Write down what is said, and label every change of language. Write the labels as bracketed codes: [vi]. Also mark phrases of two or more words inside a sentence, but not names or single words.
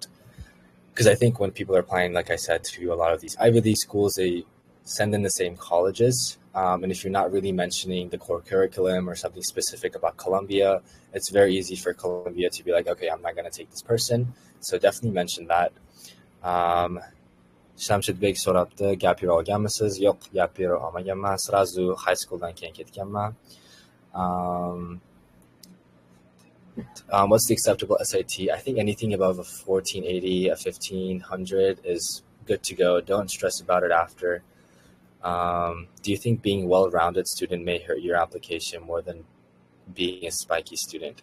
[en] Because I think when people are applying, like I said, to a lot of these Ivy League schools, they send in the same colleges. And if you're not really mentioning the core curriculum or something specific about Columbia, it's very easy for Columbia to be like, okay, I'm not going to take this person. So definitely mention that. [uz] Shamshid Beg so'rabdi, gap yura olganmisiz? Yo'q, gap yura olmaganman. Srazu [en] high schooldan [uz] keyin ketganman. [en] What's the acceptable SAT? I think anything above a 1480, a 1500 is good to go. Don't stress about it after. Do you think being a well-rounded student may hurt your application more than being a spiky student?